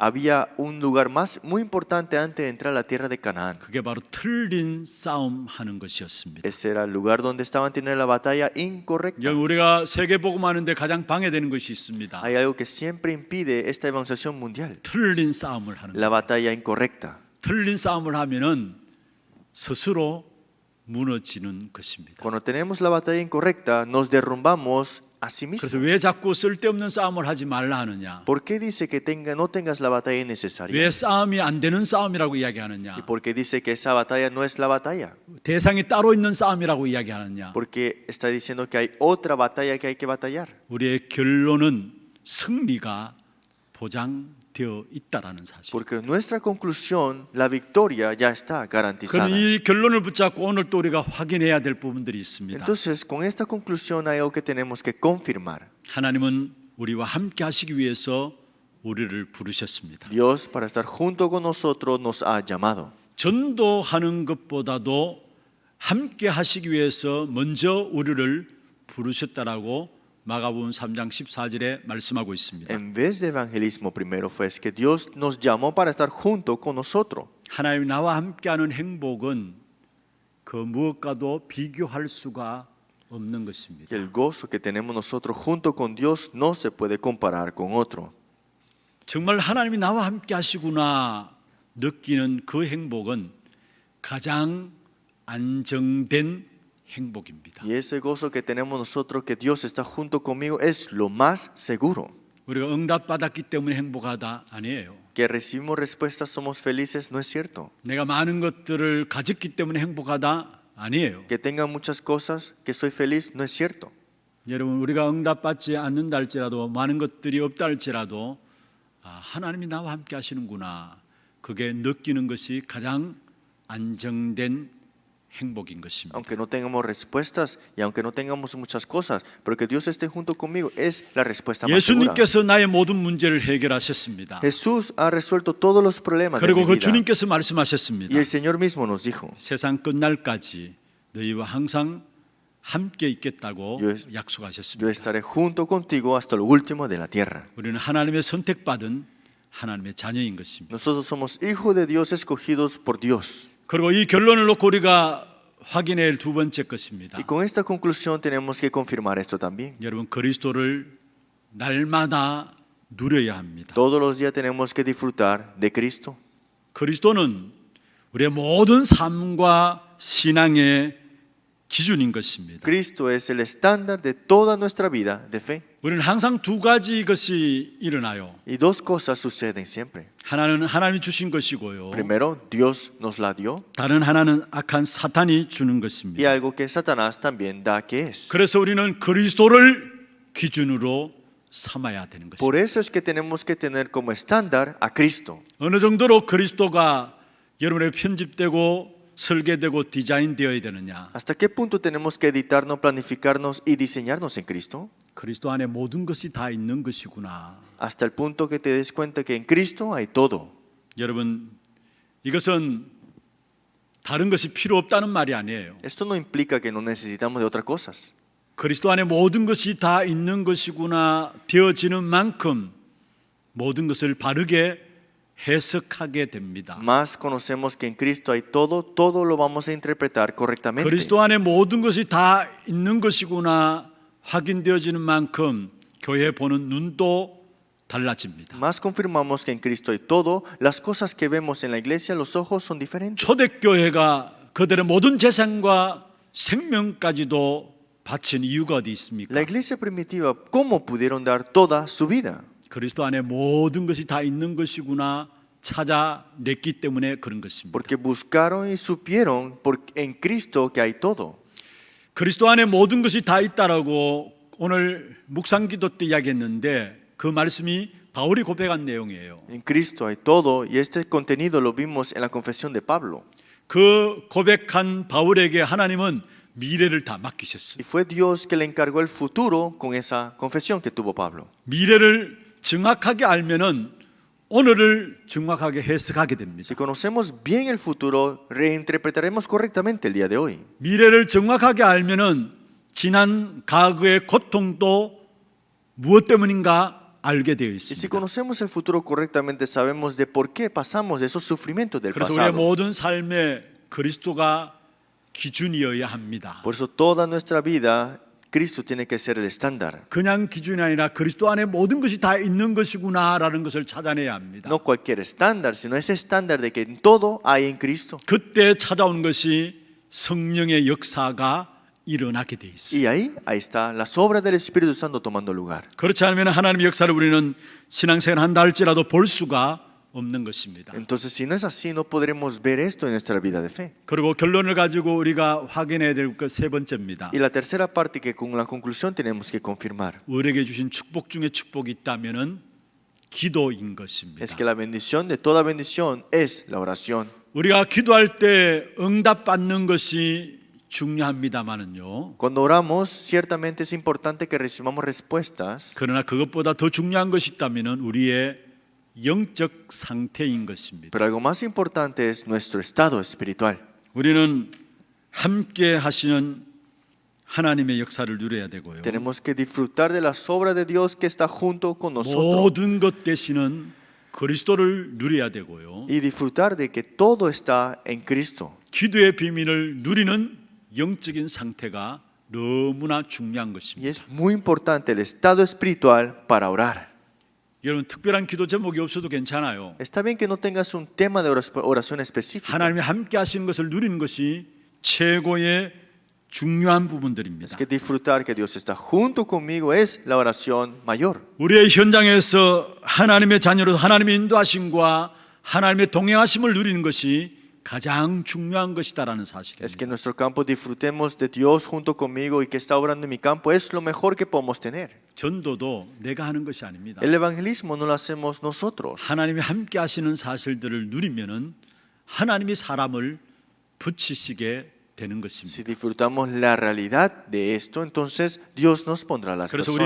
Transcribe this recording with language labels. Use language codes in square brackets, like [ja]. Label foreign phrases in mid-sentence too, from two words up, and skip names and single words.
[es] Había un lugar más muy importante antes de entrar a la tierra de Canaán. [ko] 그게 바로 틀린 싸움하는 것이었습니다. [es] Ese era el lugar donde estaban teniendo la batalla incorrecta. [ko] 우리가 세계 복음하는데 가장 방해되는 것이 있습니다. [es] Hay algo que siempre impide esta evangelización mundial: [ko] 틀린 싸움을 하는 것. [es] la batalla incorrecta. [ko] 틀린 싸움을 하면은 스스로 무너지는 것입니다. [es] Cuando tenemos la batalla incorrecta, nos derrumbamos a sí mismos. [ko] 그래서 왜 자꾸 쓸데없는 싸움을 하지 말라 하느냐? [es] ¿Por qué dice que no tengas la batalla [ko] 왜 [es] innecesaria? [ko] 싸움이 안 되는 싸움이라고 이야기하느냐? [es] ¿Y por qué dice que esa batalla no es la batalla? [ko] 대상이 따로 있는 싸움이라고 이야기하느냐? [es] Porque está diciendo que hay otra batalla que hay que batallar. [ko] 우리의 결론은 승리가 보장되어 있다라는 사실. [es] Porque nuestra conclusión, la victoria ya está garantizada. [ko] 그럼 이 결론을 붙잡고 오늘 또 우리가 확인해야 될 부분들이 있습니다. [es] Entonces, con esta conclusión hay algo que tenemos que confirmar. [ko] 하나님은 우리와 함께 하시기 위해서 우리를 부르셨습니다. [es] Dios, para estar junto con nosotros, nos ha llamado. [ko] 전도하는 것보다도 함께 하시기 위해서 먼저 우리를 부르셨다라고 마가복음 3장 14절에 말씀하고 있습니다. [es] En vez de evangelismo primero fue es que Dios nos llamó para estar junto con nosotros. [ko] 하나님이 나와 함께하는 행복은 그 무엇과도 비교할 수가 없는 [es] Y [ko] 것입니다. [es] el gozo que tenemos nosotros junto con Dios no se puede comparar con otro. [ko] 정말 하나님이 나와 함께 하시구나 느끼는 그 행복은 가장 안정된 행복입니다. [es] Y ese gozo que tenemos nosotros que Dios está junto conmigo es lo más seguro. [ko] 우리가 응답받았기 때문에 행복하다 아니에요. [es] Que recibimos respuestas somos felices no es cierto. [ko] 내가 많은 것들을 가졌기 때문에 행복하다 아니에요. [es] Que tenga muchas cosas que soy feliz no es cierto. [ko] 여러분 우리가 응답받지 않는다 할지라도 많은 것들이 없다 할지라도 하나님이 나와 함께 하시는구나 그게 느끼는 것이 가장 안정된 행복인 것입니다. [es] Aunque no tengamos respuestas y aunque no tengamos muchas cosas, pero que Dios esté junto conmigo es la respuesta más segura. [ko] 예수님께서 나의 모든 문제를 해결하셨습니다. [es] Jesús ha resuelto todos los problemas de [ko] 그리고 [es] mi [ko] 그 [es] vida. [ko] 주님께서 말씀하셨습니다. [es] Y el Señor mismo nos dijo, [ko] 세상 끝날까지 너희와 항상 함께 있겠다고 [es] Yo [ko] 약속하셨습니다. [es] estaré junto contigo hasta lo último de la tierra. [ko] 우리는 하나님의 선택받은 하나님의 자녀인 것입니다. [es] Nosotros somos hijos de Dios escogidos por Dios. [ko] 그리고 이 결론을 놓고 우리가 확인해야 할 두 번째 것입니다. [es] Y con esta conclusión tenemos que confirmar esto también. [ko] 여러분 그리스도를 날마다 누려야 합니다. [es] Todos los días tenemos que disfrutar de Cristo. [ko] 그리스도는 우리의 모든 삶과 신앙의 기준인 것입니다. [es] Cristo es el estándar de toda nuestra vida de fe. [ko] 우리는 항상 두 가지 것이 일어나요. [es] Y dos cosas suceden siempre. [ko] 하나는 하나님이 주신 것이고요. [es] Primero, Dios nos la dio. [ko] 다른 하나는 악한 사탄이 주는 [es] Y [ko] 것입니다. [es] algo que Satanás también da que es. [ko] 그래서 우리는 그리스도를 기준으로 삼아야 되는 [es] Por [ko] 것입니다. [es] eso es que tenemos que tener como estándar a Cristo. [ko] 어느 정도로 그리스도가 여러분의 편집되고 설계되고 디자인되어야 되느냐? [es] ¿Hasta qué punto tenemos que editarnos, planificarnos y diseñarnos en Cristo? [ko] 그리스도 안에 모든 것이 다 있는 것이구나. [es] Hasta el punto que te des cuenta que en Cristo hay todo. [ko] 여러분, 이것은 다른 것이 필요 없다는 말이 아니에요. [es] Esto no implica que no necesitamos de otras cosas. [ko] 그리스도 안에 모든 것이 다 있는 것이구나 되어지는 만큼 모든 것을 바르게 해석하게 됩니다. [es] Más conocemos que en Cristo hay todo, todo lo vamos a interpretar correctamente. [ko] 그리스도 안에 모든 것이 다 있는 것이구나 확인되어지는 만큼 교회 보는 눈도 달라집니다. [es] Más confirmamos que en Cristo hay todo, las cosas que vemos en la iglesia, los ojos son diferentes. [ko] 초대교회가 그들의 모든 재산과 생명까지도 바친 이유가 어디 있습니까? [es] La iglesia primitiva, ¿cómo pudieron dar toda su vida? [ko] 그리스도 안에 모든 것이 다 있는 것이구나 찾아냈기 때문에 그런 것입니다. [es] Porque buscaron y supieron en Cristo que hay todo. [ko] 그리스도 안에 모든 것이 다 있다라고 오늘 묵상기도 때 이야기했는데 그 말씀이 바울이 고백한 내용이에요. [es] En Cristo hay todo y este contenido lo vimos en la confesión de Pablo. [ko] 그 고백한 바울에게 하나님은 미래를 다 맡기셨어요. [es] Y fue Dios que le encargó el futuro con esa confesión que tuvo Pablo. [ko] 미래를 정확하게 알면은 오늘을 정확하게 해석하게 됩니다. [es] Si conocemos bien el futuro, reinterpretaremos correctamente el día de hoy. [ko] 미래를 정확하게 알면은 지난 과거의 고통도 무엇 때문인가 알게 되어 [es] Y si [ko] 있습니다. [es] conocemos el futuro correctamente, sabemos de por qué pasamos de esos sufrimientos del [ko] 그래서 우리의 [es] pasado. [ko] 모든 삶에 그리스도가 기준이어야 합니다. [es] Por eso toda nuestra vida, Cristo tiene que ser el estándar. [ko] 그냥 기준이 아니라 그리스도 안에 모든 것이 다 있는 것이구나라는 것을 찾아내야 합니다. [es] No cualquier estándar, sino ese estándar de que en todo hay en Cristo. [ko] 그때 찾아온 것이 성령의 역사가 일어나게 돼 있어요. [es] Y ahí está las obras del Espíritu Santo tomando lugar. [ko] 그렇지 않으면 하나님의 역사를 우리는 신앙생활 한다 할지라도 볼 수가 없는 것입니다. [es] Entonces, si no es así, no podremos ver esto en nuestra vida de fe. [ko] 그리고 결론을 가지고 우리가 확인해야 될 것 세 번째입니다. [es] Y la tercera parte que con la conclusión tenemos que confirmar [ko] 우리에게 주신 축복 중에 축복이 있다면은 기도인 것입니다. [es] es que la bendición de toda bendición es la oración. [ko] 우리가 기도할 때 응답받는 것이 중요합니다만은요. [es] Cuando oramos, ciertamente es importante que recibamos respuestas, [ko] 그러나 그것보다 더 중요한 것이 있다면은 우리의 영적 상태인 것입니다. [es] Pero algo más importante es nuestro estado espiritual. [ko] 우리는 함께 하시는 하나님의 역사를 누려야 되고요. [es] Tenemos que disfrutar de las obras de Dios que está junto con nosotros [ko] 모든 것 되시는 그리스도를 누려야 되고요. [es] y disfrutar de que todo está en Cristo. [ko] 기도의 비밀을 누리는 영적인 상태가 너무나 중요한 [es] Y [ko] 것입니다. [es] es muy importante el estado espiritual para orar. [ko] 여러분 특별한 기도 제목이 없어도 괜찮아요. [es] Está bien que no tengas un tema de oración específico. [ko] 하나님이 함께 하시는 것을 누리는 것이 최고의 중요한 부분들입니다. [es] Es que disfrutar que Dios está junto conmigo es la oración mayor. [ko] 우리의 현장에서 하나님의 자녀로 하나님의 인도하심과 하나님의 동행하심을 누리는 것이 가장 중요한 것이다라는 [es] Es que [ko] 사실입니다. [es] en nuestro campo disfrutemos de Dios junto conmigo y que está obrando en mi campo es lo mejor que podemos tener. [ko] 전도도 내가 하는 것이 아닙니다. [es] El evangelismo no lo hacemos nosotros. [ko] 하나님이 함께 하시는 사실들을 누리면은 하나님이 사람을 붙이시게 되는 [es] Si [ko] 것입니다. [es] disfrutamos la realidad de esto, entonces Dios nos pondrá las [ko] 그래서 [es] personas.